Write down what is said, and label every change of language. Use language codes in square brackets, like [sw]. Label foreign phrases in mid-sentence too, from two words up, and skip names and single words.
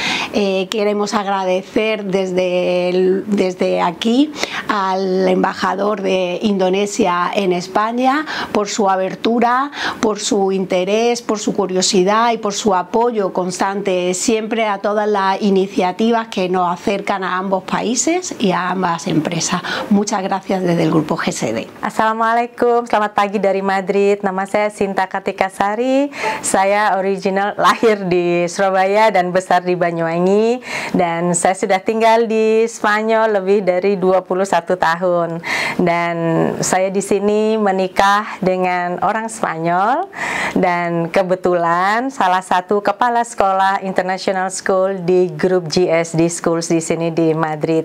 [es] Queremos agradecer agradecer desde aquí al embajador de Indonesia en España por su abertura, por su interés, por su curiosidad y por su apoyo constante siempre a todas las iniciativas que nos acercan a ambos países y a ambas empresas. Muchas gracias desde el Grupo GSD. [id] Assalamualaikum, selamat pagi dari Madrid. Nama saya Sinta Kartika Sari. Saya original lahir di Surabaya dan besar di Banyuwangi, dan saya sudah tinggal di Spanyol lebih dari 21 tahun. Dan saya di sini menikah dengan orang Spanyol, dan kebetulan salah satu kepala sekolah [en] International School [id] di grup GSD Schools di sini di Madrid.